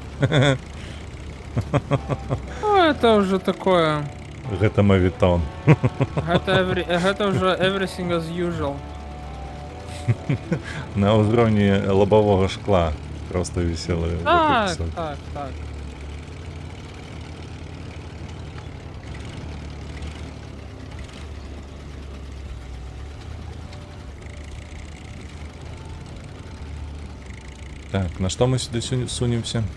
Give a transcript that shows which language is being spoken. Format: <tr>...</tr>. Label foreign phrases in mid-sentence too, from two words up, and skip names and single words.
<ru>Ну, это уже такое.</ru> <be>Гэта мавітон. Гэта ўжо</be> <en>everything as usual.</en> <be>На ўзроўні лабавога шкла проста вісела. Так. Так, на што мы сюды сунемся?</be>